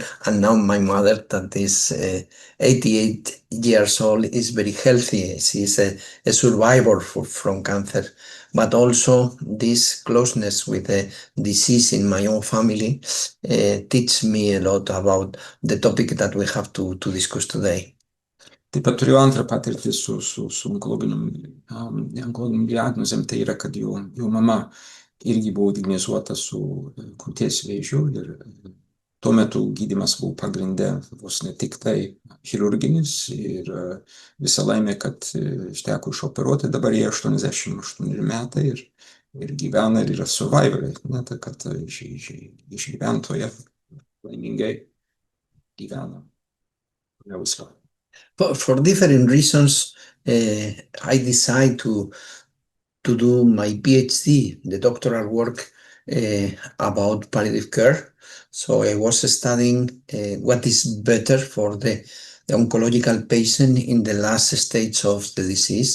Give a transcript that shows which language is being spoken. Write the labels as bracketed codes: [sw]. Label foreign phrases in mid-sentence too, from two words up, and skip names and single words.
[en] And now my mother, that is 88 years old, is very healthy. She is a survivor from cancer. But also this closeness with the disease in my own family teach me a lot about the topic that we have to discuss today. [lt] Taip pat turėjau antrą patirtį su onkologiniam diagnozėm, tai yra, kad jo mama irgi buvo diagnozuota su krūties vėžiu ir tuo metu gydymas buvo pagrinde vos ne tik tai chirurginis ir visa laimė, kad išteko išoperuoti, dabar jie 88 metai ir gyvena ir yra survivoriai, tai kad išgyventoje laimingai gyvena. Viską. [en] For different reasons, I decided to do my PhD, the doctoral work about palliative care. So I was studying what is better for the oncological patient in the last stage of the disease.